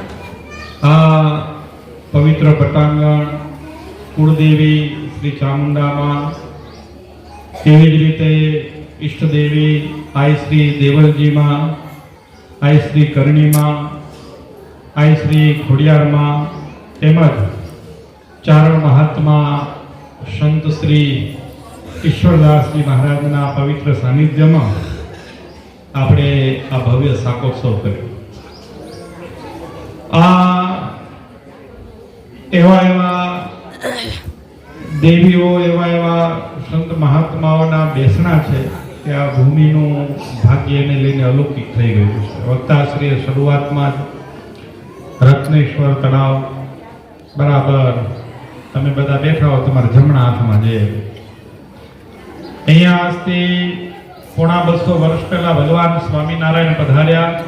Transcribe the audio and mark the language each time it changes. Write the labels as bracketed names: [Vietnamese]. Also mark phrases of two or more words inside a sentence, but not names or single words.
[Gujarati] આ પવિત્ર પટાંગણ કુળદેવી શ્રી ચામુંડા મા તેવી જ રીતે ઇષ્ટ દેવી આઈ શ્રી દેવલજી મા આઈ શ્રી કરણી મા આઈ શ્રી ખોડિયાર મા તેમજ ચારણ મહાત્મા સંત શ્રી ઈશ્વરદાસ જી મહારાજના પવિત્ર સાનિધ્યમાં આપણે આ ભવ્ય શાકોત્સવ કર્યો. આ એવા એવા દેવીઓ એવા એવા સંત મહાત્માઓના બેસણા છે કે આ भूमिનું ભાગ્યને લઈને અલૌકિક થઈ ગયું છે. વક્તાશ્રીએ શરૂઆતમાં રત્નેશ્વર તળાવ બરાબર તમે બધા બેઠા હો તમારા જમણા હાથમાં જે અહીંયા આજથી 250 વર્ષ પહેલા ભગવાન સ્વામિનારાયણ પધાર્યા.